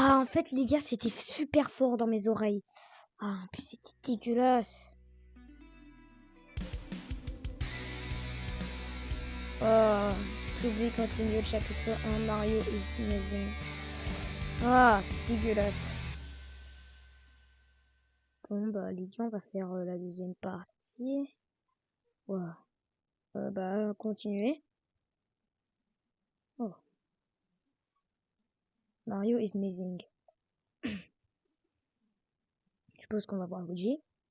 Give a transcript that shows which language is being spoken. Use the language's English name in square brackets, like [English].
[French] fait, les gars, c'était super fort dans mes oreilles. Ah, en plus, c'était dégueulasse. Oh, [English] to be continued [French] chapitre 1, [English] Mario is amazing. [French] Ah, c'est dégueulasse. Bon, bah, les gars, on va faire la deuxième partie. Ouais. Bah, continuer. Oh. [English] Mario is amazing. [French] Je suppose qu'on va voir Luigi.